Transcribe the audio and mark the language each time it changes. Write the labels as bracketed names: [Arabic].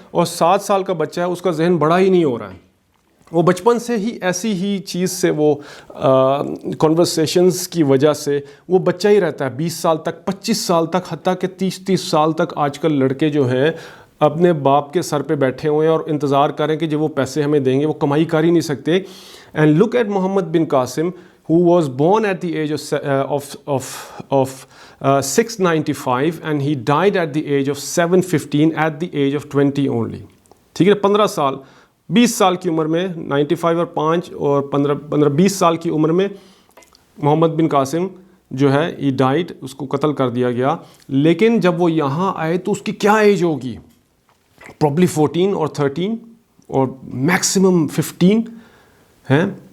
[Urdu] اور 7 سال کا بچہ ہے، اس کا ذہن بڑا ہی نہیں ہو رہا ہے، وہ بچپن سے ہی ایسی ہی چیز سے وہ کنورسیشنز کی وجہ سے وہ بچہ ہی رہتا ہے 20 سال تک، 25 سال تک، حتیٰ کہ 30 سال تک. آج کل لڑکے جو ہیں اپنے باپ کے سر پہ بیٹھے ہوئے ہیں اور انتظار کریں کہ جو وہ پیسے ہمیں دیں گے، وہ کمائی کر ہی نہیں سکتے. [English] And look at Muhammad bin Qasim who was born at the age of 695 and he died at the age of 715 at the age of 20 only. [Urdu] ٹھیک ہے، 15 سال 20 سال کی عمر میں 95 اور 5 اور 15-20 سال کی عمر میں محمد بن قاسم جو ہے [English] he died، [Urdu] اس کو قتل کر دیا گیا. لیکن جب وہ یہاں آئے تو اس کی کیا ایج ہوگی؟ probably 14 اور 13 اور میکسیمم 15 ہیں.